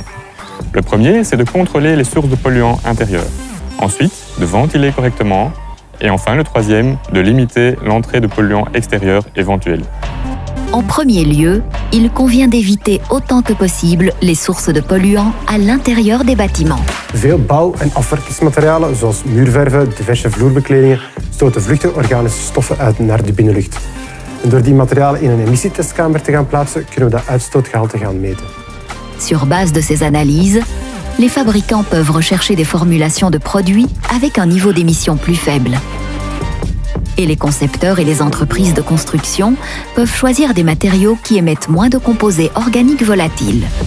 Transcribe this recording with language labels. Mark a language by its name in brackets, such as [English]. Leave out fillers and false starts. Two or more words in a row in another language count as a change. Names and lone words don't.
[French] Le premier, c'est de contrôler les sources de polluants intérieurs. Ensuite, de ventiler correctement. Et enfin, le troisième, de limiter l'entrée de polluants extérieurs éventuels. En premier lieu, il convient d'éviter autant que possible les sources de polluants à l'intérieur des bâtiments. [Dutch] Veel bouw- en afwerkingsmaterialen, zoals muurverven, diverse vloerbekledingen, stoten vluchtige organische stoffen uit naar de binnenlucht. En door die materialen in een emissietestkamer te gaan plaatsen, kunnen we dat uitstootgehalte gaan meten. [French] Sur base de ces analyses, les fabricants peuvent rechercher des formulations de produits avec un niveau d'émission plus faible. Et les concepteurs et les entreprises de construction peuvent choisir des matériaux qui émettent moins de composés organiques volatiles.